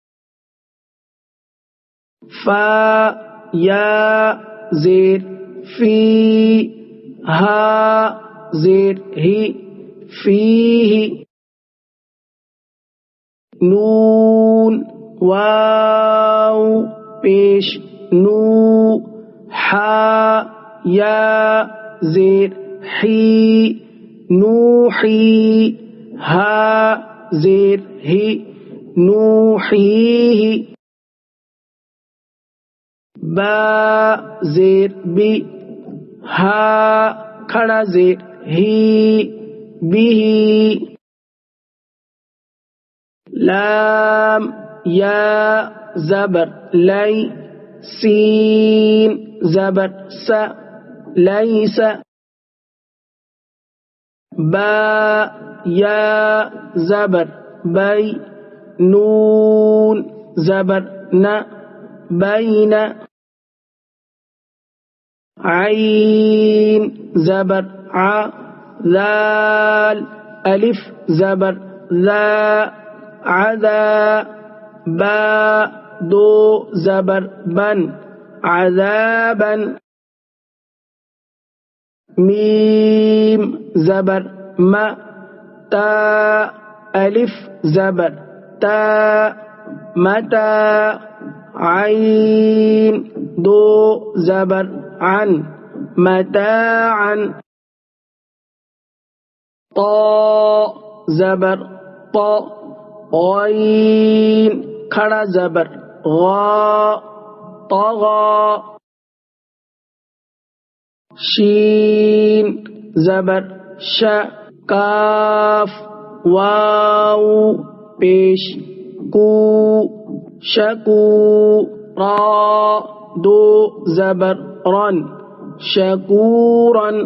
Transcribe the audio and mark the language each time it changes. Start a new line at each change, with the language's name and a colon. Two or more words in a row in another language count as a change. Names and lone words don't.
Urdu: فا یا زیر فی ہا زیر ہی فیہ نون واو پیش نو حا یا زیر حی نوحی ہا زیر ہی نوحیہ با زیر بی ہا کھڑا زیر ہی بھی لام یا زبر لی سین زبر س لیس با یا زبر بی نون زبر ن بین عین زبر ع ذال الف زبر ذا عذا با دو زبر بن عذابا میم زبر ما تا الف زبر تا متا عین دو زبر عن متاعا طا زبر طا غین کھڑا زبر غا طغا شین زبر ش کاف واو پیش کو شکو را دو زبر رن شکورا